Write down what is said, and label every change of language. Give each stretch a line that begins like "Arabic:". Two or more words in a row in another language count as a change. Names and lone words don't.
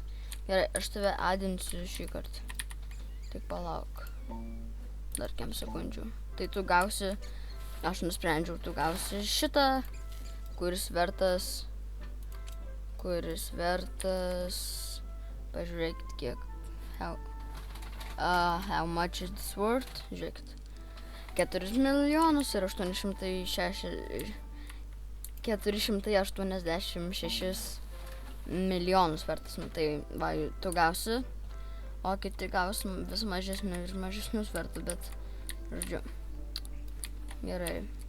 Lithuanian: Gerai, aš tave adinsiu šį kartą. Tik palauk. Dar kem sekundžių. Tai tu gausi, aš nusprendžiau, tu gausi šitą, kuris vertas, pažiūrėkit kiek,
English: how much is this worth,
Lithuanian: žiūrėkit, 4 milijonus ir 486 milijonus vertas, nu tai va, tu gausi. O kiti gaus vis mažesnius vertus, bet, žodžiu, gerai.